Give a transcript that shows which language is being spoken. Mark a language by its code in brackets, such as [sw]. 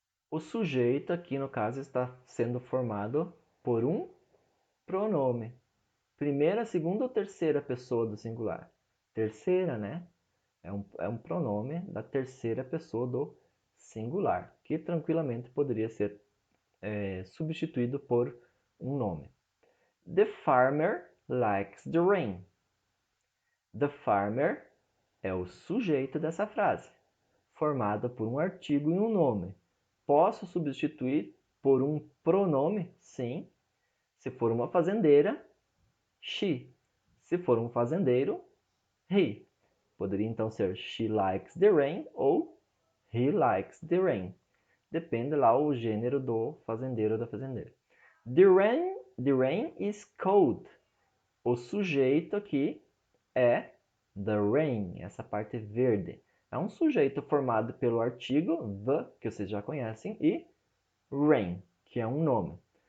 [pt] O sujeito aqui, no caso, está sendo formado por um pronome. Primeira, segunda ou terceira pessoa do singular? Terceira, né? É um pronome da terceira pessoa do singular, que tranquilamente poderia ser substituído por um nome. [en] The farmer likes the rain. [pt] The farmer é o sujeito dessa frase, formada por um artigo e um nome. Posso substituir por um pronome? Sim. Se for uma fazendeira, she. Se for um fazendeiro, he. Poderia então ser [en] she likes the rain [pt] ou [en] he likes the rain. [pt] Depende lá o gênero do fazendeiro ou da fazendeira. [en] The rain is cold. [pt] O sujeito aqui é the rain, essa parte verde. É um sujeito formado pelo artigo the, que vocês já conhecem, e rain, que é um nome.